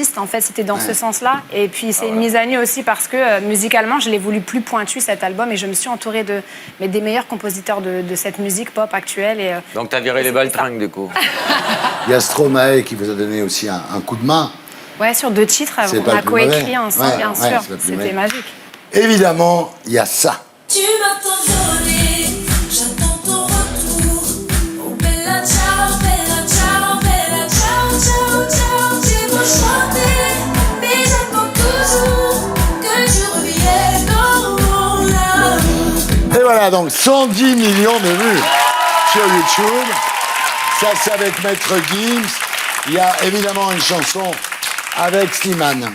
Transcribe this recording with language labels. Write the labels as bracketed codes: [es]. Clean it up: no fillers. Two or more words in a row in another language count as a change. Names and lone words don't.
[fr] En fait, c'était dans ce sens-là. Et puis c'est une mise à nu aussi parce que musicalement, je l'ai voulu plus pointu cet album, et je me suis entourée des meilleurs compositeurs de cette musique pop actuelle. Et, Donc t'as viré les baltringues du coup. Il y a Stromae qui vous a donné aussi un coup de main. ouais, sur 2 titres, C'est on pas a le plus coécrit mauvais. ensemble, Ouais, bien ouais, sûr. c'est pas le plus mauvais. C'était magique. Évidemment, il y a ça. Tu m'attends jolie, j'attends ton retour. [it] Oh bella ciao, bella ciao, bella ciao, ciao, ciao. [fr] J'ai beau chanter, mais j'attends toujours que tu reviennes dans mon amour. Et voilà, donc 110 millions de vues sur YouTube. Ça, c'est avec Maître Gims. Il y a évidemment une chanson avec Slimane.